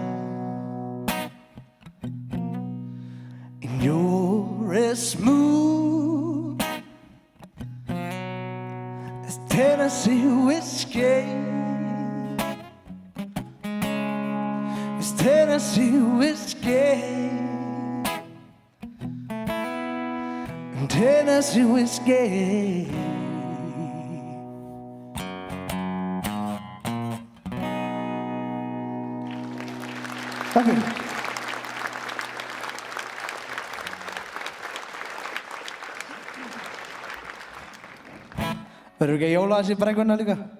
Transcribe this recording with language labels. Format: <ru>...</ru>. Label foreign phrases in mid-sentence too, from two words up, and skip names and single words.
<en>And you're as smooth as Tennessee whiskey. As Tennessee whiskey. Tennessee whiskey.</en> <is>Takk fyrir. Verður ekki að jóla þessi brengunna líka?</is>